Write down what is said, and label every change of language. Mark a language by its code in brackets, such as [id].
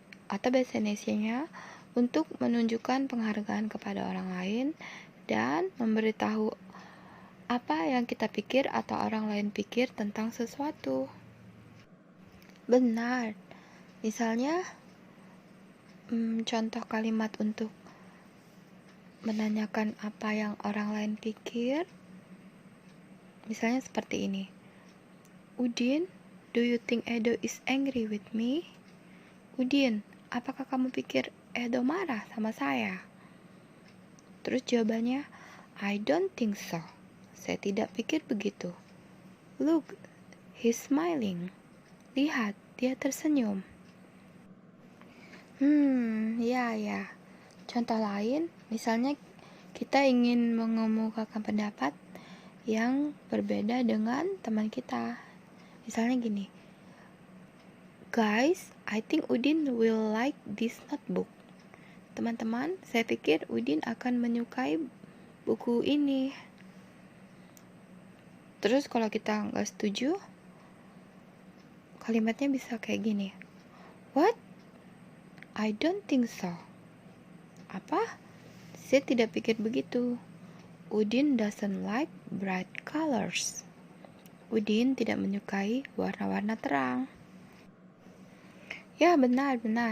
[id] Atau bahasa Indonesianya, untuk menunjukkan penghargaan kepada orang lain dan memberitahu apa yang kita pikir atau orang lain pikir tentang sesuatu. Benar. Misalnya, contoh kalimat untuk menanyakan apa yang orang lain pikir, misalnya seperti ini. [en] Udin, do you think Edo is angry with me? [id] Udin, apakah kamu pikir Edo marah sama saya? Terus jawabannya, [en] I don't think so. [id] Saya tidak pikir begitu. [en] Look, he's smiling. [id] Lihat, dia tersenyum. Ya. Contoh lain, misalnya kita ingin mengemukakan pendapat yang berbeda dengan teman kita. Misalnya gini, [en] guys, I think Udin will like this notebook. [id] Teman-teman, saya pikir Udin akan menyukai buku ini. Terus kalau kita nggak setuju, kalimatnya bisa kayak gini. [en] What? I don't think so. [id] Apa? Saya tidak pikir begitu. [en] Udin doesn't like bright colors. [id] Udin tidak menyukai warna-warna terang. Ya, benar.